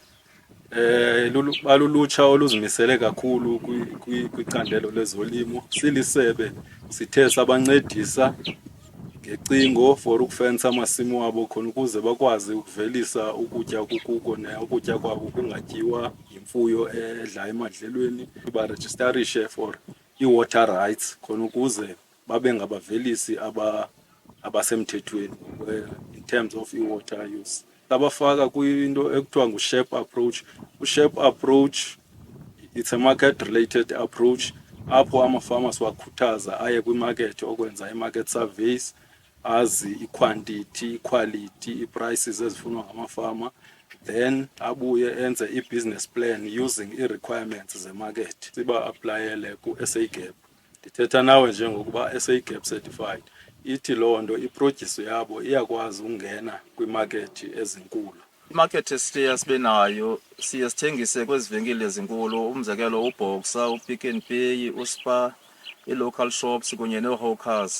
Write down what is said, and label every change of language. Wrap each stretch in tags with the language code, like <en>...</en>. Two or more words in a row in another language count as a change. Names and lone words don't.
<xh>Balulutsha oluzimisele kakhulu kwicandelo lezolimo. Silisebe sithe sabancedisa ngecingo for ukufensa amasimi wabo khona ukuze bakwazi ukuvelisa ukutya kukuko ukutya kwabo kungatyiwa yimfuyo edla emadlelweni. Barejistarishe for i-water rights khona ukuze babe ngabavelisi abasemthethweni</xh> <en>in terms of</en> <xh>i-water use. Abafaka kwinto ekuthiwa ngu-SHARE approach. U-SHARE approach,</xh> <en>it's a market related approach</en> <xh>apho amafama siwakhuthaza aye kwimarket okwenza i-</xh> <en>market surveys,</en> <xh>azi i-quantity, i-quality, i-prices ezifunwa ngamafama, then abuye enze i-</xh> <en>business plan using</en> <xh>i-requirements ze-market. Siba-aplayele ku-SAGAP. Ndithetha nawe njengokuba SAGAP certified, ithi loo nto iproduce yabo iyakwazi ukungena kwimarket ezinkulu. Imarket esiya sibe nayo siye sithengise kwezi venkile ezinkulu, umzekelo uBoxer, uPick n Pay, uSpar, i-</xh> <en>local shops</en> <xh>kunye nee-hawkers.</xh>